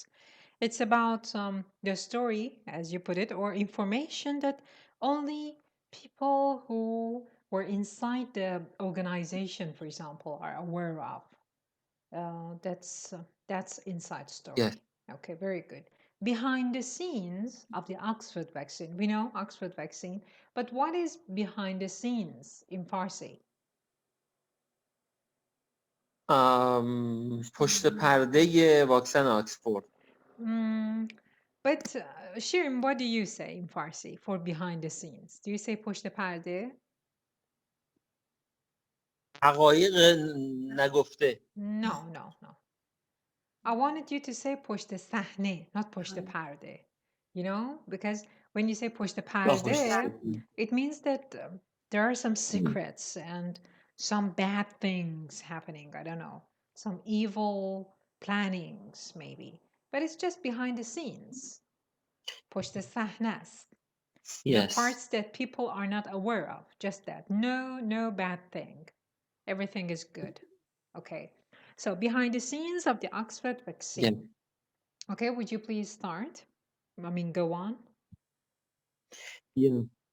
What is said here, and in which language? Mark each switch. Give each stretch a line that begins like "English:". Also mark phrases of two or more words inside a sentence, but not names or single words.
English: It's about the story, as you put it, or information that only people who were inside the organization, for example, are aware of. That's inside story. yes. Okay, very good. Behind the scenes of the Oxford vaccine, we know Oxford vaccine, but what is behind the scenes in Farsi?
Persian: پشت پرده واکسن آکسفورد.
English: But Shirin, what do you say in Farsi for behind the scenes? Do you say
Persian: پشت پرده? حقایق نگفته.
English: No. I wanted you to say
Persian: پشت صحنه,
English: not
Persian: پشت پرده.
English: You know, because when you say
Persian: پشت پرده,
English: it means that there are some secrets and some bad things happening. I don't know, some evil plannings maybe. But it's just behind the scenes.
Persian: پشت صحنه است.
English: The Yes. parts that people are not aware of. Just that. No bad thing. Everything is good. Okay. So behind the scenes of the Oxford vaccine. Yeah. Okay, would you please start? Go on. Yeah.